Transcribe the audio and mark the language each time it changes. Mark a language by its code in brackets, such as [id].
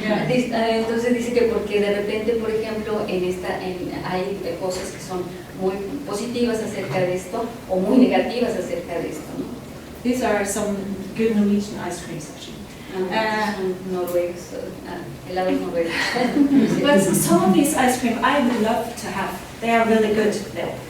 [es] Entonces dice que porque de repente, por ejemplo, hay cosas que son muy positivas acerca de esto o muy negativas acerca de esto, ¿no? [en] These are some good Norwegian ice creams, actually. [es] Noruegos, helados noruegos. [en] But some of these ice cream I would love to have. They are really good there.